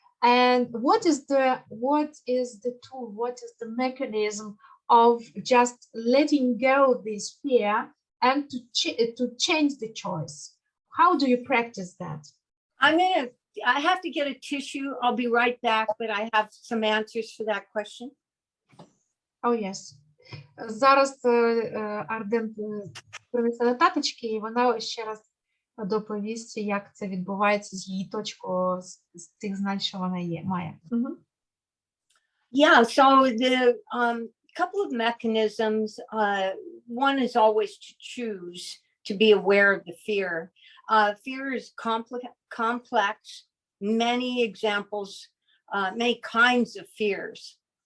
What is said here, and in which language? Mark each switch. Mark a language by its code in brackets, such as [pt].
[en] And what is the tool? What is the mechanism of just letting go this fear and to change the choice? How do you practice that? I have to get a tissue. I'll be right back, but I have some answers for that question. Oh, yes. [uk] Зараз Арден принесе нотаточки, і вона ще раз доповість, як це відбувається з її точкою, з тих знань, що вона має. [en] Yeah, so the couple of mechanisms. One is always to choose to be aware of the fear. Fear is complex, many examples, many kinds of fears.